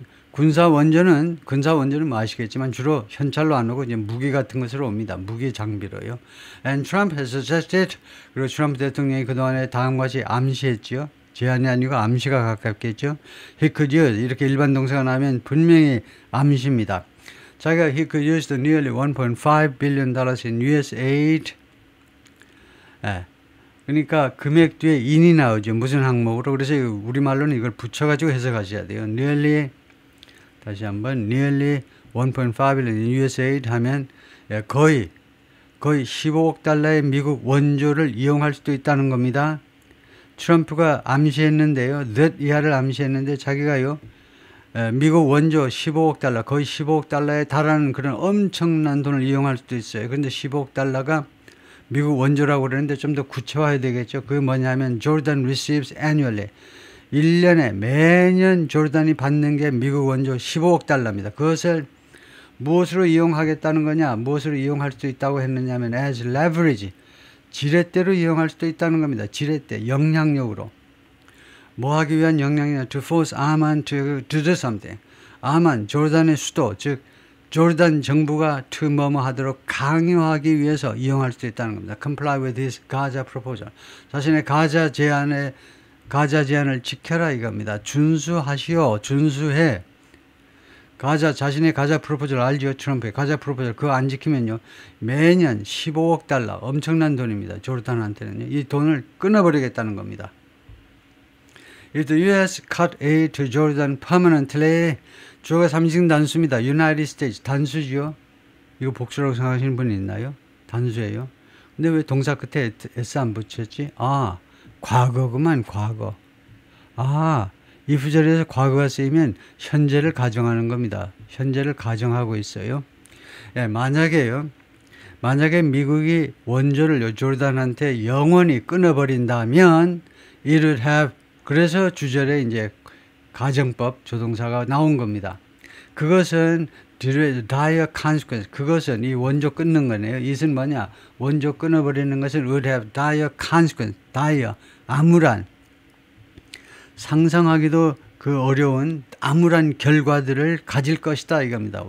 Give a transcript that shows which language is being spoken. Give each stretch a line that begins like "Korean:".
Korean: 군사 원조는 뭐 아시겠지만 주로 현찰로 안 오고 이제 무기 같은 것으로 옵니다. 무기 장비로요.
English: And Trump has suggested,
Korean: 그리고 트럼프 대통령이 그동안에 다음과 같이 암시했죠. 제안이 아니고 암시가 가깝겠죠.
English: He could use,
Korean: 이렇게 일반 동사가 나오면 분명히 암시입니다. 자기가
English: he could use the nearly $1.5 billion in US aid.
Korean: 그러니까 금액 뒤에 in이 나오죠. 무슨 항목으로. 그래서 우리말로는 이걸 붙여가지고 해석하셔야 돼요. nearly, 다시 한번
English: nearly 1.5 billion in US aid
Korean: 하면 거의 15억 달러의 미국 원조를 이용할 수도 있다는 겁니다. 트럼프가 암시했는데요. that 이하를 암시했는데 자기가요, 미국 원조 15억 달러, 거의 15억 달러에 달하는 그런 엄청난 돈을 이용할 수도 있어요. 그런데 15억 달러가 미국 원조라고 그러는데 좀 더 구체화해야 되겠죠.
English: 그게 뭐냐면 Jordan receives annually.
Korean: 1년에 매년 조르단이 받는 게 미국 원조 15억 달러입니다. 그것을 무엇으로 이용하겠다는 거냐, 무엇으로 이용할 수 있다고 했느냐면
English: as leverage,
Korean: 지렛대로 이용할 수도 있다는 겁니다. 지렛대, 영향력으로. 뭐 하기 위한 영향력?
English: To force Amman to do something.
Korean: 아만, 조르단의 수도, 즉 조르단 정부가 to 뭐뭐 하도록 강요하기 위해서 이용할 수 있다는 겁니다.
English: Comply with his Gaza proposal.
Korean: 자신의 가자 제안을 지켜라 이겁니다. 준수하시오. 준수해. 자신의 가자 프로포절 알죠? 트럼프의 가자 프로포절 그거 안 지키면요. 매년 15억 달러 엄청난 돈입니다. 조르단한테는요. 이 돈을 끊어버리겠다는 겁니다.
English: If the U.S. cut aid to Jordan permanently,
Korean: 주어가 삼식 단수입니다. United States 단수죠. 이거 복수라고 생각하시는 분이 있나요? 단수예요. 근데 왜 동사 끝에 S 안 붙였지? 아, 과거구만, 과거. 아, if 절에서 과거가 쓰이면 현재를 가정하는 겁니다. 현재를 가정하고 있어요. 예, 만약에 미국이 원조를 조르단한테 영원히 끊어버린다면
English: it would have
Korean: 그래서 주절에 이제 가정법 조동사가 나온 겁니다. 그것은
English: dire consequence.
Korean: 그것은 이 원조 끊는 거네요. 이것은 뭐냐? 원조 끊어버리는 것은
English: would have dire consequence.
Korean: dire 암울한 상상하기도 그 어려운 암울한 결과들을 가질 것이다 이겁니다.